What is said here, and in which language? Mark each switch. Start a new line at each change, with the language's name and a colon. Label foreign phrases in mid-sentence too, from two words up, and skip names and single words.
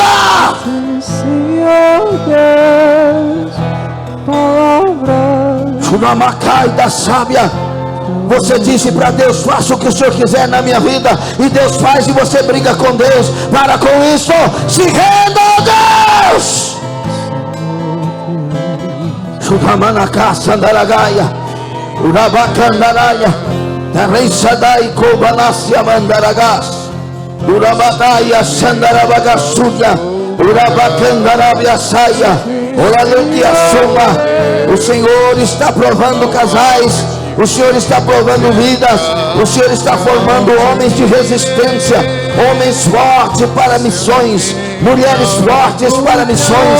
Portuguese: Senhor Deus, palavra. Chunamacai da sábia. Você disse para Deus: faça o que o Senhor quiser na minha vida. E Deus faz e você briga com Deus. Para com isso, se renda a Deus. Chudamanacá sandaragaia, Urabacandaraya, Tareisadai Kobanasya Mandaragas, Urabadaia Sandarabagasuya, Urabacandarabia Saia, Olaludia Soma. O Senhor está provando casais. O Senhor está provando vidas. O Senhor está formando homens de resistência, homens fortes para missões, mulheres fortes para missões.